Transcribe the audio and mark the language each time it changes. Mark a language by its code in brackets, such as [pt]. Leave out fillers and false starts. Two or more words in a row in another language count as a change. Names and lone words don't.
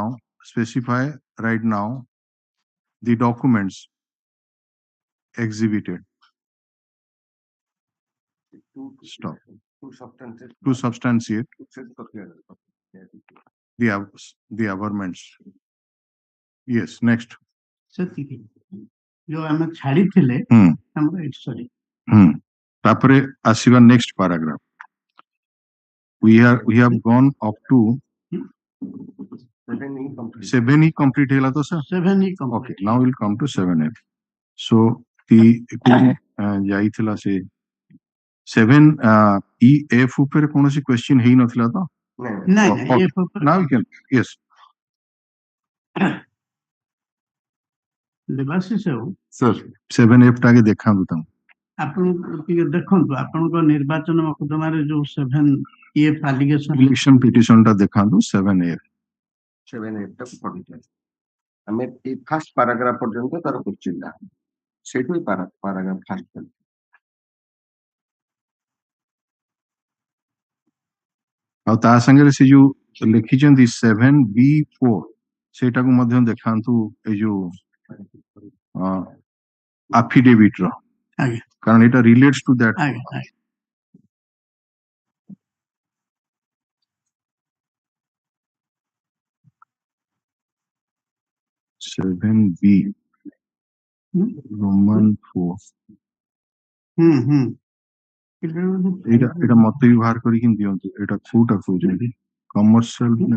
[en] Specify right now the documents exhibited. Stop. To substantiate the averments. Yes, next. [or] ସେତିକି ଯୋଉ ଆମେ ଛାଡିଥିଲେ ଆମର ସରି ତାପରେ ଆସିବା [en] next paragraph. We have gone up to 7E complete [or] ହେଲା ତ [en] sir? 7E complete. Okay, now we'll come to 7F. So the [or] ଯାଇଥିଲା ସେ 7EF ଉପରେ କୌଣସି [en] question [or] ହେଇ ନଥିଲା ତ? ନାଇଁ [en] Okay. Now we can, yes. [or] ଦେବାଶିଷ ବାବୁ [en] Sir, [or] 7F ଟାକେ ଦେଖାନ୍ତୁ ତାଙ୍କୁ। ଆପଣ ଟିକେ ଦେଖନ୍ତୁ ଆପଣଙ୍କ ନିର୍ବାଚନ ମକଦ୍ଦମାରେ ଯୋଉ 7EF ଆଲିଗେସନ [en] Election petition [or] ଟା ଦେଖାନ୍ତୁ 7F. 7F ଟା ପଢିଥିଲେ ଆମେ ଏଇ [en] first paragraph [or] ପର୍ଯ୍ୟନ୍ତ ତାର କୋଶ୍ଚିନ୍ ଟା ସେଇଠୁ [en] paragraph first [or] ଆଉ ତା ସାଙ୍ଗରେ ସେ ଯୋଉ ଲେଖିଛନ୍ତି 7B4 ସେଇଟାକୁ ମଧ୍ୟ ଦେଖାନ୍ତୁ ଏଇ ଯୋଉ affidavit ର ଆଜ୍ଞା କାରଣ ଏଇଟା [en] relates to that. [or] ଆଜ୍ଞା 7B Roman 4 ଏଇଟା ମତେ ବି ବାହାର କରିକି ଦିଅନ୍ତୁ ଏଇଟା କୋଉଟା କହୁଛନ୍ତି କମର୍ସିଆଲ